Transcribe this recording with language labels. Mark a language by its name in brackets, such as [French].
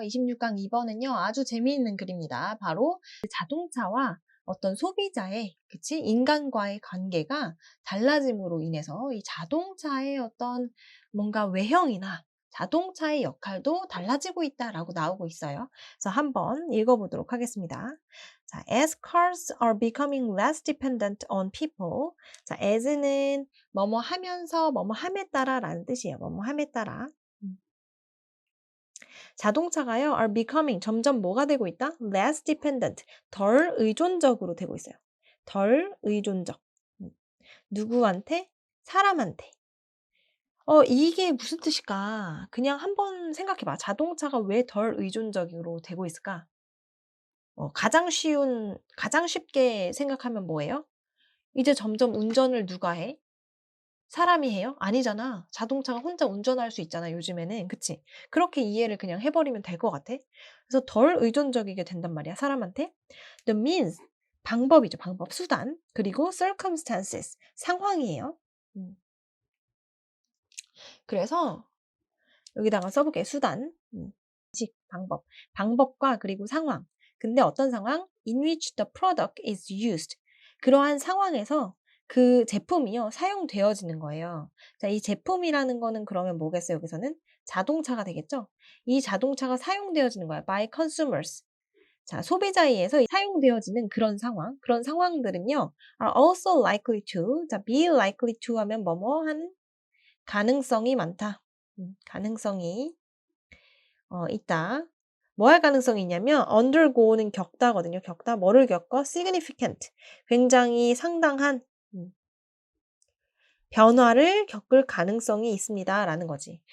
[Korean] 26강 2번은요, 아주 재미있는 글입니다. 바로 자동차와 어떤 소비자의, 인간과의 관계가 달라짐으로 인해서 이 자동차의 어떤 뭔가 외형이나 자동차의 역할도 달라지고 있다라고 나오고 있어요. 그래서 한번 읽어보도록 하겠습니다. 자, [English] as cars are becoming less dependent on people. [Korean] 자, as는 뭐뭐 하면서 뭐뭐 함에 따라 라는 뜻이에요. 뭐뭐 함에 따라. 자동차가요, [English] are becoming, [Korean] 점점 뭐가 되고 있다? [English] less dependent, [Korean] 덜 의존적으로 되고 있어요. 덜 의존적. 누구한테? 사람한테. 이게 무슨 뜻일까? 그냥 한번 생각해봐. 자동차가 왜 덜 의존적으로 되고 있을까? 가장 쉽게 생각하면 뭐예요? 이제 점점 운전을 누가 해? 사람이 해요? 아니잖아. 자동차가 혼자 운전할 수 있잖아, 요즘에는. 그치? 그렇게 이해를 그냥 해버리면 될 것 같아. 그래서 덜 의존적이게 된단 말이야, 사람한테. [English] The means, [Korean] 방법이죠, 방법, 수단. 그리고 circumstances, 상황이에요. 음. 그래서 여기다가 써볼게, 수단. 방법. 방법과 그리고 상황. 근데 어떤 상황? [English] In which the product is used. [Korean] 그러한 상황에서 그 제품이요, 사용되어지는 거예요. 자, 이 제품이라는 거는 그러면 뭐겠어요, 여기서는? 자동차가 되겠죠? 이 자동차가 사용되어지는 거야. [English] by consumers. [Korean] 자, 소비자에 의해서 사용되어지는 그런 상황. 그런 상황들은요, [English] are also likely to. [Korean] 자, [English] be likely to [Korean] 하면 뭐뭐한 가능성이 많다. 가능성이 있다. 뭐 할 가능성이 있냐면 undergo는 겪다거든요. 겪다. 뭐를 겪어? significant. 굉장히 상당한 변화를 겪을 가능성이 있습니다라는 거지.